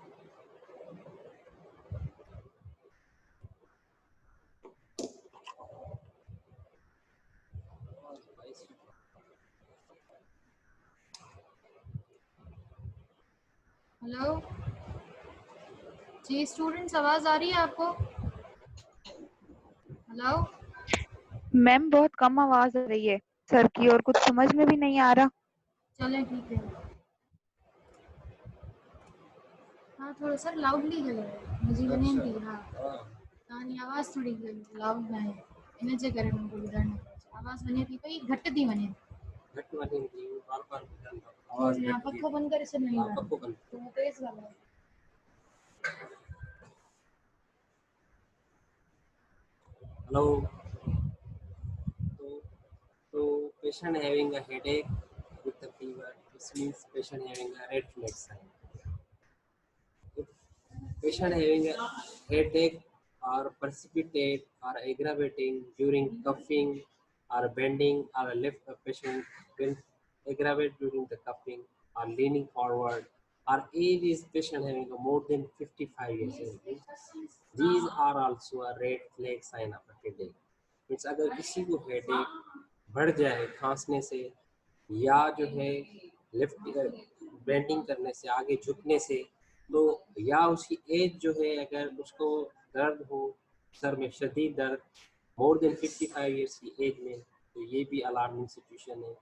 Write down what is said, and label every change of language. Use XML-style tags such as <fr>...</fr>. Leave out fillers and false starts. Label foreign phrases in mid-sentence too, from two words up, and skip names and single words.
<hi>हेलो जी स्टूडेंट्स, आवाज़ आ रही है आपको? हेलो मैम बहुत कम आवाज आ रही है सर की और कुछ समझ में भी नहीं आ रहा। चलें ठीक है।</hi> <sd>हाँ थोड़ा सर लाउडली ॻाल्हायो, मुंहिंजी वञेनि थी। हाँ तव्हांजी आवाज़ थोड़ी लाउड न आहे, इन जे करे मूंखे ॿुधण न पियो अचे। आवाज़ वञे थी पई, घटि थी वञे। घटि वञे थी बार बार आवाज या घटि थी पखो बंदि करे छॾियो हा आहे, पको बंदि थोरो तेज़ ॻाल्हायो।</sd> <en>हेलो तो patient having a headache with a fever, this means patient having a red flag sign. If patient having a headache or precipitate or aggravating during coughing or bending or left a patient will aggravate during the coughing or leaning forward or age is patient having a more than 55 years old. These are also a red flag sign of a headache.</en> <hi>मीन्स अगर किसी को हेडेक बढ़ जाए खांसने से या जो है</hi> <en>lift bending</en> <hi>करने से आगे झुकने से, तो या उसकी एज जो है अगर उसको दर्द हो सर में शदीद दर्द</hi> <en>more than 55 years</en> <hi>की एज में, तो ये भी</hi> <en>alarming situation</en> <hi>है।</hi>